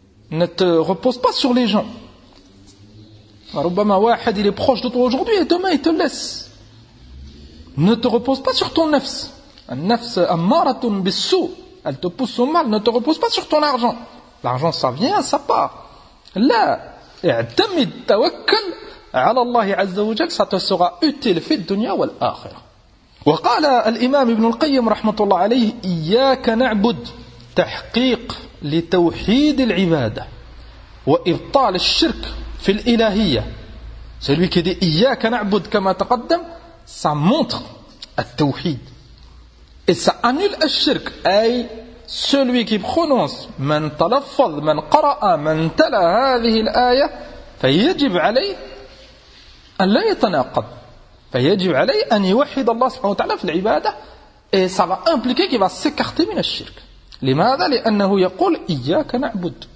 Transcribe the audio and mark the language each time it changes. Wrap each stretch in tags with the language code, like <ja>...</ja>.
<fr>Ne te repose pas sur les gens.</fr> <ar>Rubama wahad,</ar> <fr>il est proche de toi aujourd'hui et demain il te laisse. Ne te repose pas sur ton nafs.</fr> <ar>Al-nafs ammaratun bis-su.</ar> <fr>Elle te pousse au mal. Ne te repose pas sur ton argent. L'argent, ça vient, ça part.</fr> <ar>Là, اعتمد توكل على الله عز وجل,</ar> <fr>ça te sera utile</fr> <ar>في الدنيا والآخرة. وقال الإمام ابن القيم رحمة الله عليه إياك نعبد تحقيق لتوحيد العبادة وإبطال الشرك في الإلهية.</ar> <fr>Celui qui dit</fr> <ar>إياك نعبد كما تقدم,</ar> <fr>ça montre</fr> <ar>التوحيد.</ar> <fr>Et ça annule</fr> <ar>الشرك, أي</ar> <fr>Celui qui prononce</fr> <ar>من تلفظ من قرأ من تلا هذه الآية فيجب عليه أن لا يتناقض فيجب عليه أن يوحد الله سبحانه وتعالى في العبادة</ar> <fr>et ça va impliquer qu'il va s'écarter</fr> <ar>من الشرك لماذا لأنه يقول إياك نعبد</ar>